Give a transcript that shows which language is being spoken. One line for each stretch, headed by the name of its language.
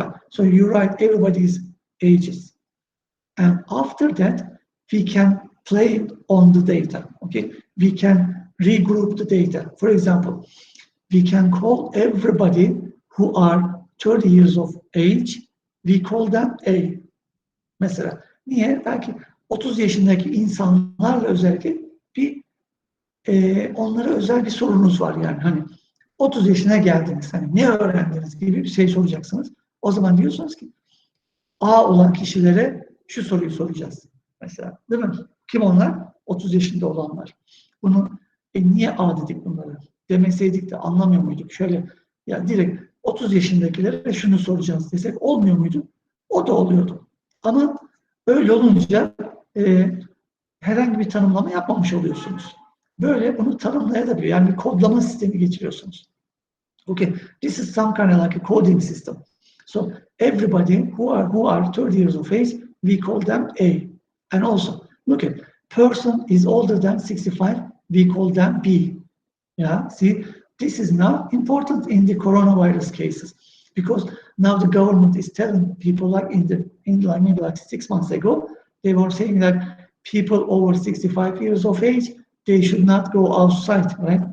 English: So you write everybody's ages. And after that, we can play on the data, okay? We can regroup the data. For example, we can call everybody who are 30 years of age, we call them A.
Turkish: Mesela niye? Belki 30 yaşındaki insanlarla özellikle bir onlara özel bir sorunuz var yani. Hani 30 yaşına geldiniz. Hani ne öğrendiniz gibi bir şey soracaksınız. O zaman diyorsunuz ki A olan kişilere şu soruyu soracağız. Mesela değil mi? Kim onlar? 30 yaşında olanlar. Bunu niye A dedik bunları? Demeseydik de anlamıyor muyduk? Şöyle ya direkt 30 yaşındakilere şunu soracağız desek olmuyor muydu? O da oluyordu. Ama öyle olunca herhangi bir tanımlama yapmamış oluyorsunuz. Böyle bunu tanımlayabiliyor. Yani bir kodlama sistemi geçiriyorsunuz.
English: Okay, this is some kind of like a coding system. So everybody who are 30 years of age, we call them A. And also, look at person is older than 65, we call them B. Yeah, see, this is now important in the coronavirus cases because now the government is telling people like maybe like 6 months ago, they were saying that people over 65 years of age, they should not go outside, right?